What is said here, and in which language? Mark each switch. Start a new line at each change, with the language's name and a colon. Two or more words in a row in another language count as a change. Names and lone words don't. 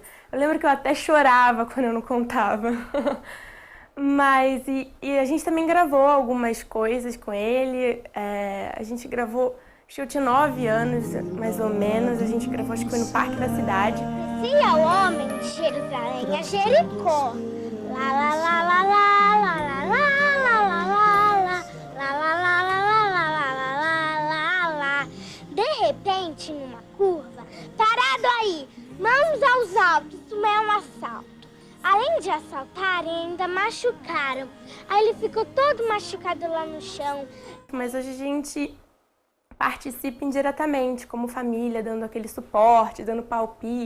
Portuguese: Eu lembro que eu até chorava quando eu não contava. Mas e a gente também gravou algumas coisas com ele. A gente gravou, acho que eu tinha 9 anos, mais ou menos. A gente gravou, acho que foi no Parque da Cidade. Dizia o homem de Jerusalém a Jericó. La la la la la la la la la la. De repente, numa curva, parado aí, mãos aos altos, isso é um assalto. Além de assaltarem, ainda machucaram. Aí ele ficou todo machucado lá no chão. Mas hoje a gente participa indiretamente, como família, dando aquele suporte, dando palpite.